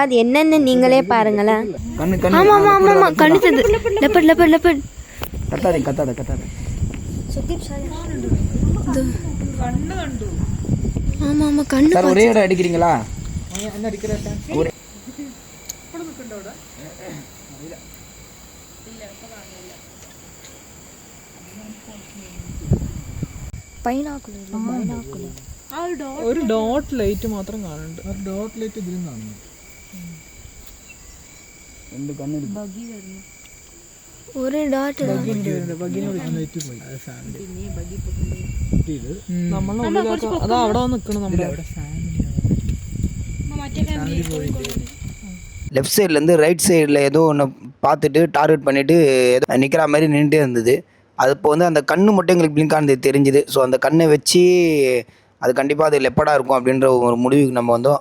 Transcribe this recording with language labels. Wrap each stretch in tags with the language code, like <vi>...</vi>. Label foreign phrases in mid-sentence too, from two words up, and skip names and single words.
<ta>அது என்னென்னு நீங்களே பாருங்களேன். ஆமாம் ஆமாம் ஆமாம் ஆமாம் கண்ணு தெரியுது. லெப்பர்ட் கத்தாத ஆமாம் ஆமாம் கண்ணு ஒரே இடம் அடிக்கிறீங்களா?</ta> <ml>ഒരു</ml> <en>dot light</en> <ml>മാത്രം കാണുന്നുണ്ട്.</ml> <en>dot light</en> <ml>ഇതിലും കാണുന്നു. ഒരു ഡോട്ട് അതാ അവിടെ നിൽക്കണം. നമ്മുടെ</ml> <en>left sideலேருந்து right sideல்</en> <ta>ஏதோ ஒன்று பார்த்துட்டு டார்கெட் பண்ணிவிட்டு ஏதோ நிற்கிற மாதிரி நின்றுட்டே இருந்தது. அது இப்போ வந்து அந்த கண்ணு மட்டும் எங்களுக்கு பிளிங்க் ஆனது தெரிஞ்சுது. ஸோ அந்த கண்ணை வச்சு அது கண்டிப்பாக அது லெப்படாக இருக்கும் அப்படின்ற ஒரு முடிவுக்கு நம்ம வந்தோம்.</ta>